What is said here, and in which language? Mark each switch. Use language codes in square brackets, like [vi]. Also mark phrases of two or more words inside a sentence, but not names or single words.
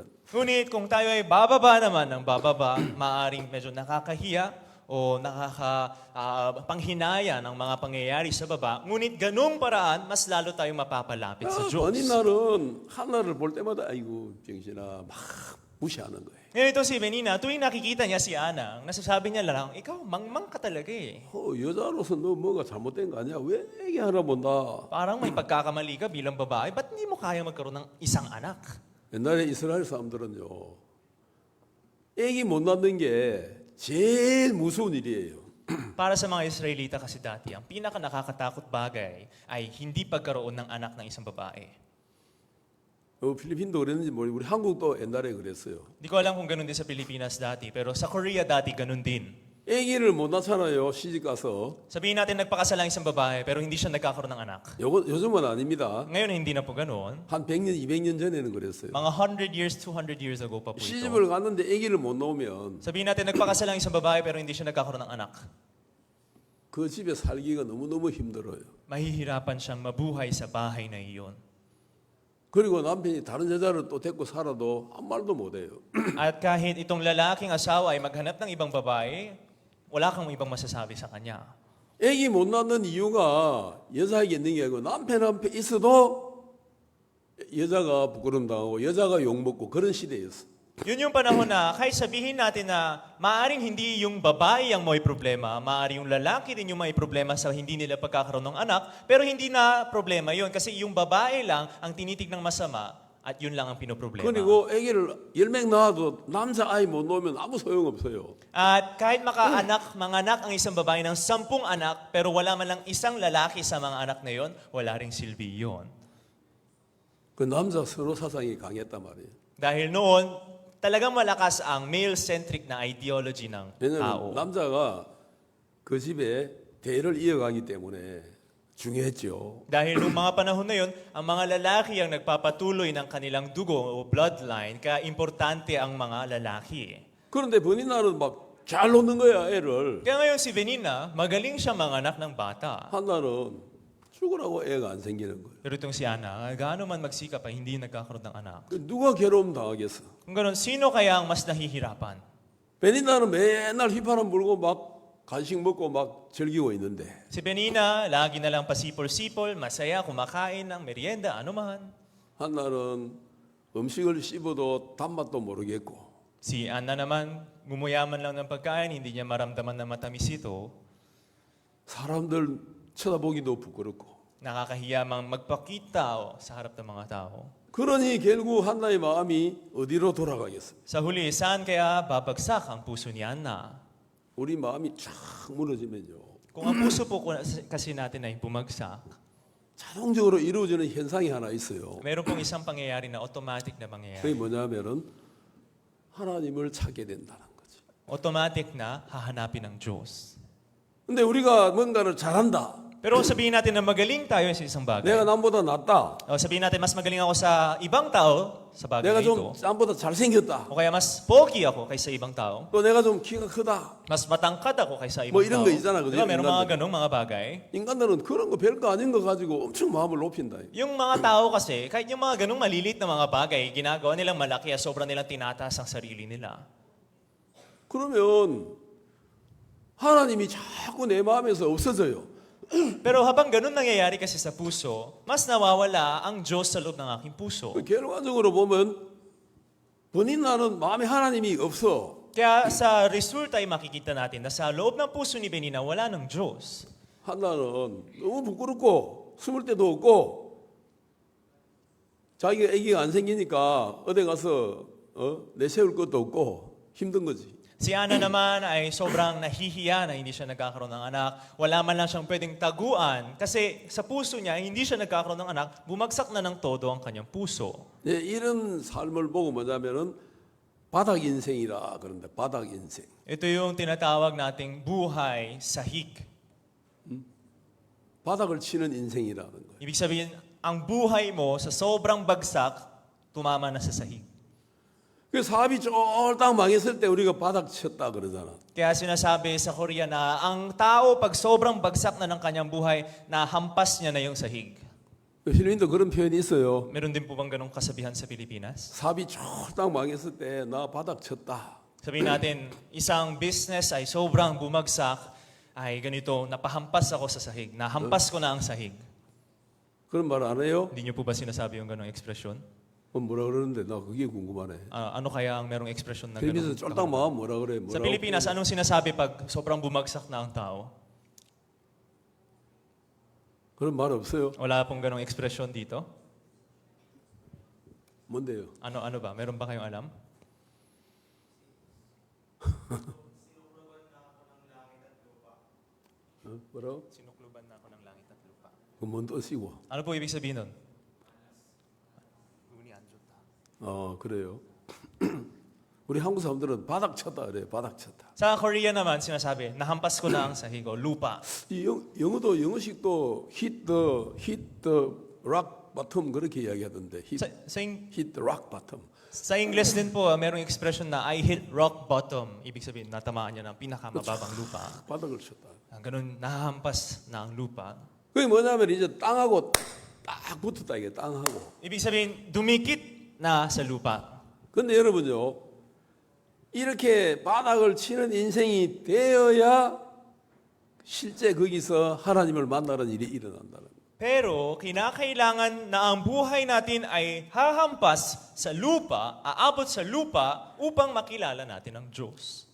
[tl] Ngunit kung tayo ay bababa naman ng bababa, maaring medyo nakakahiya o nakakapanghinaya ng mga pangyayari sa baba. Ngunit ganung paraan, mas lalo tayong mapapalapit sa [ko] 어느 [tl] Diyos. [ko] 날은 하나를 볼 때마다 아이고 병신아 막 무시하는 거예요. [tl] Ngayon ito si Benina, tuwing nakikita niya si Anang, nasasabi niya lang, ikaw, mangmang ka talaga eh. [ko] 여자로서 너 뭐가 잘못된 거 아니야? 왜 얘기하나 본다. [tl] Parang may pagkakamali ka bilang babae, ba't hindi mo kaya magkaroon ng isang anak? [ko] 옛날에 이스라엘 사람들은요, 애기 못 낳는 게 제일 무서운 일이에요. [tl] Para sa mga Israelita kasi dati, ang pinaka nakakatakot bagay ay hindi pagkaroon ng anak ng isang babae. [ko] 필리핀도 그랬는지 모르겠고 우리 한국도 옛날에 그랬어요. [tl] Hindi ko alam kung ganun din sa Pilipinas dati, pero sa Korea dati ganun din. [ko] 애기를 못 낳잖아요. 시집 가서. [tl] Sabihin natin nagpakasal ang isang babae pero hindi siya nagkakaroon ng anak. [ko] 요즘은 아닙니다. [tl] Ngayon hindi na po ganun. [ko] 한 100년, 200년 전에는 그랬어요. [tl] Mga [en] 100 years, 200 years ago [tl] pa po ito. [ko] 시집을 갔는데 애기를 못 낳으면 [tl] Sabihin natin nagpakasal ang isang babae pero hindi siya nagkakaroon ng anak. [ko] 그 집에 살기가 너무너무 힘들어요. [tl] Mahihirapan siyang mabuhay sa bahay na iyon. [ko] 그리고 남편이 다른 여자를 또 데리고 살아도 아무 말도 못해요. [tl] At kahit itong lalaking asawa ay maghanap ng ibang babae, wala kang ibang masasabi sa kanya. [ko] 애기 못 낳는 이유가 여자에게 있는 게 아니고 남편 있어도 여자가 부끄럼당하고 여자가 욕먹고 그런 시대였어. [tl] Yun yung panahon na kahit sabihin natin na maaring hindi yung babae ang may problema, maaring yung lalaki din yung may problema sa hindi nila pagkakaroon ng anak, pero hindi na problema yun kasi yung babae lang ang tinitignang masama at yun lang ang pinoproblema. [ko] 그리고 애기를 10명 낳아도 남자 아이 못 낳으면 아무 소용없어요. [tl] At kahit manganak ang isang babae ng 10 anak, pero wala man lang isang lalaki sa mga anak na yon, wala ring silbi yun. [ko] 그 남자 선호 사상이 강했단 말이에요. [tl] Dahil noon, talagang malakas ang male-centric na ideology ng [ko] 왜냐하면 [tl] tao. [ko] 남자가 그 집에 대를 이어가기 때문에 중요했죠. [tl] Dahil noong mga panahon na yon, ang mga lalaki ang nagpapatuloy ng kanilang dugo o bloodline, kaya importante ang mga lalaki. [ko] 그런데 버니나는 막 잘 놓는 거야 애를. [tl] Kaya ngayon si Benina, magaling siya manganak ng bata. [ko] 한나는 죽으라고 애가 안 생기는 거예요. [tl] Pero itong si Ana, gaano man magsikap ay hindi nagkakaroon ng anak. [ko] 누가 괴로움 당하겠어? [tl] Kung ganoon, sino kaya ang mas nahihirapan? [ko] 베니나는 맨날 휘파람 불고 막 간식 먹고 막 즐기고 있는데 [tl] Si Benina, lagi na lang pasipol-sipol, masaya, kumakain ng merienda, anuman. [ko] 한나는 음식을 씹어도 단맛도 모르겠고 [tl] Si Ana naman, gumuyaman lang ng pagkain, hindi niya maramdaman na matamis ito. [ko] 사람들 쳐다보기도 부끄럽고 [tl] Nakakahiya mang magpakita sa harap ng mga tao. [ko] 그러니 결국 한나의 마음이 어디로 돌아가겠어요? [tl] Sa huli, saan kaya babagsak ang puso ni Ana? [ko] 우리 마음이 쫙 무너지면요 [tl] Kung ang puso po kasi natin ay bumagsak, [ko] 자동적으로 이루어지는 현상이 하나 있어요. [tl] meron pong isang pangyayari na automatic na [ko] 그게 [tl] pangyayari. [ko] 뭐냐면은 하나님을 찾게 된다는 거죠. [tl] Automatic na hahanapin ng Diyos. [ko] 근데 우리가 뭔가를 잘한다. [tl] Pero sabihin natin na magaling tayo sa isang bagay. [ko] 내가 남보다 낫다. [tl] O sabihin natin mas magaling ako sa ibang tao sa bagay [ko] 내가 [tl] na [ko] 좀 [tl] ito. [ko] 남보다 잘생겼다. [tl] O kaya mas pogi ako kaysa ibang tao. [ko] 또 내가 좀 키가 크다. [tl] Mas matangkad ako kaysa [ko] 뭐 [tl] ibang [ko] 이런 [tl] tao. [ko] 거 있잖아, 그죠? [tl] Diba, meron mga [ko] 인간들. [tl] ganong mga bagay. [ko] 인간들은 그런 거 별거 아닌 거 가지고 엄청 마음을 높인다. [tl] Yung mga tao kasi, kahit yung mga ganong malilit na mga bagay, ginagawa nilang malaki at sobrang nilang tinataas ang sarili nila. [ko] 그러면 하나님이 자꾸 내 마음에서 없어져요. [tl] Pero habang ganun nangyayari kasi sa puso, mas nawawala ang Diyos sa loob ng aking puso. [ko] 결과적으로 보면 본인 나는 마음에 하나님이 없어. [tl] Kaya sa result ay makikita natin na sa loob ng puso ni Benina, wala ng Diyos. [ko] 한나는 너무 부끄럽고 숨을 데도 없고 자기가 아기가 안 생기니까 어디 가서 내세울 것도 없고 힘든 거지. [tl] Si Ana naman ay sobrang nahihiya na hindi siya nagkakaroon ng anak. Wala man lang siyang pwedeng taguan kasi sa puso niya, hindi siya nagkakaroon ng anak, bumagsak na ng todo ang kanyang puso. [ko] 예, 이런 삶을 보고 뭐냐면은 바닥 인생이라 그런데 바닥 인생. [tl] Ito yung tinatawag nating buhay sahig. [ko] 바닥을 치는 인생이라는 거예요. [tl] Ibig sabihin, ang buhay mo sa sobrang bagsak, tumama na sa sahig. [ko] 그 사업이 쫄딱 망했을 때 우리가 바닥 쳤다 그러잖아. [tl] Kaya sinasabi sa Korea na ang tao pag sobrang bagsak na ng kanyang buhay, nahampas niya na yung sahig. [ko] 필리핀도 그런 표현이 있어요. [tl] Meron din po bang ganong kasabihan sa Pilipinas? [ko] 사업이 쫄딱 망했을 때 나 바닥 쳤다. [tl] Sabihin natin, isang business ay sobrang bumagsak, ay ganito, napahampas ako sa sahig. Nahampas ko na ang sahig. [ko] 그런 말 안 해요? [tl] Hindi niyo po ba sinasabi yung ganong ekspresyon? [ko] 뭐라 그러는데 나 그게 궁금하네. [tl] Ano kaya ang merong ekspresyon na [ko] 필리핀에서 [tl] ganong? [ko] 쫄딱 망하면 뭐라 그래? [tl] Sa [ko] 뭐라고 [tl] Pilipinas, [ko] 그래? [tl] anong sinasabi pag sobrang bumagsak na ang tao? [ko] 그런 말 없어요. [tl] Wala pong ganong ekspresyon dito? [ko] 뭔데요? [tl] Ano ba? Meron ba kayong alam? [ko] 뭐라고? [tl] Sinukluban na ako ng langit at lupa. [ko] 그뭔 뜻이고? [tl] Ano po ibig sabihin nun? [ko] 운이 안 좋다. 그래요. 우리 한국 사람들은 바닥 쳤다 그래요. 바닥 쳤다. [tl] Sa Korea naman, sinasabi, nahampas ko na ang sahig o lupa. [ko] 이 영어도 영어식도 [en] hit the rock bottom [ko] 그렇게 이야기하던데 [en] hit the rock bottom. [tl] Sa English din po, merong expression na [en] I hit rock bottom. [tl] Ibig sabihin, natamaan niya ng pinakamababang lupa. [ko] 바닥을 쳤다. [tl] Ganun, nahampas na ang lupa. [ko] 그게 뭐냐면 이제 땅하고 딱 붙었다 이게 땅하고. [tl] Ibig sabihin, dumikit na sa lupa. [ko] 근데 여러분요. 이렇게 바닥을 치는 인생이 되어야 실제 거기서 하나님을 만나는 일이 일어난다는 거예요. [tl] Pero kinakailangan na ang buhay natin ay hahampas sa lupa, aabot sa lupa upang makilala natin ang Diyos.